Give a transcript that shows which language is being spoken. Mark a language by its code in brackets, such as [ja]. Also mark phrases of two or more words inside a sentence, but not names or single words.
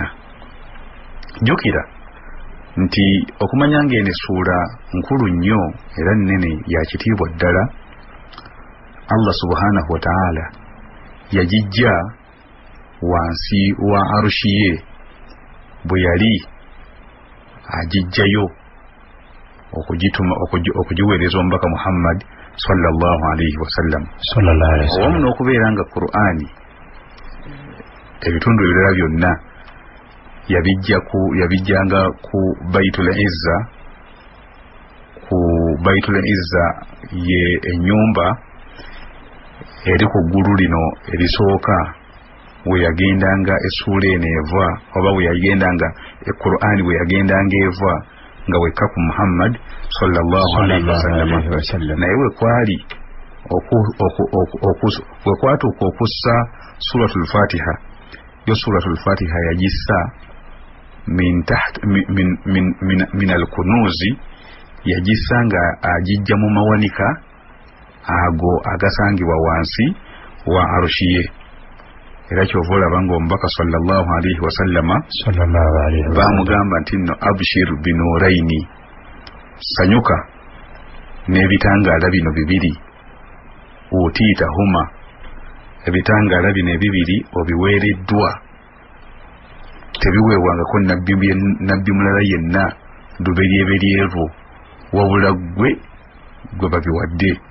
[lg] Jjukira nti okumanya ng'eno essuula nkulu nnyo era nnene ya kitiibwa ddala, Allah [ar] سبحانه وتعالى [lg] yagijja wansi wa arushi ye bwe yali agijjayo okugiweereza omubaka Muhammad [ar] صلى الله عليه وسلم. [lg] Owamu n'okubeera nga Qur'ani ebitundu ebirala byonna yabijjanga ku Baitul Izza. Ku Baitul Izza ye ennyumba eri ku ggulu lino erisooka we yagendanga essuula eno eva, oba we yagendanga Qur'ani we yagendanga eva nga wekka ku Muhammad [ar] صلى الله عليه وسلم. [lg] Naye we kwali we kwatuuka okussa suratul Fatiha, yo suratul Fatiha yagissa [ar] من الكنوز [lg] yagissanga agijja mu mawanika ago agasangibwa wansi wa arshiye. Era kyova olaba ng'omubaka [ar] صلى الله عليه وسلم [lg] bamugamba nti nno [ar] أبشر بنورين, [lg] sanyuka n'ebitangaala bino bibiri, [ar] أوتيتهما, [lg] ebitangaala bino ebibiri obiweereddwa, tebiweebwangako nabbi mulala yenna luberyeberyevu wabula gwe babiwadde.